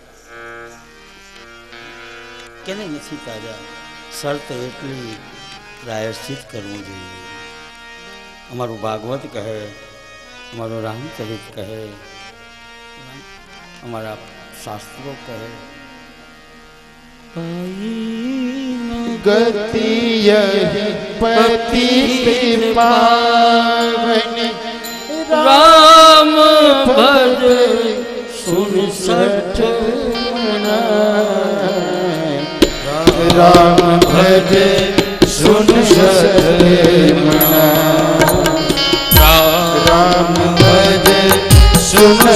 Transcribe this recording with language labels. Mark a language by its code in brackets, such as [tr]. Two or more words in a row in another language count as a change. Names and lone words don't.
[gu] કેને નથી તાર્યા? શરત એટલી, પ્રાયશ્ચિત કરવું જોઈએ. અમારું ભાગવત કહે, અમારું રામચરિત કહે, અમારા શાસ્ત્રો કહે, [awa] गति यही पति पावनी राम भज सुन सठ राम भज सुन राम भज सुन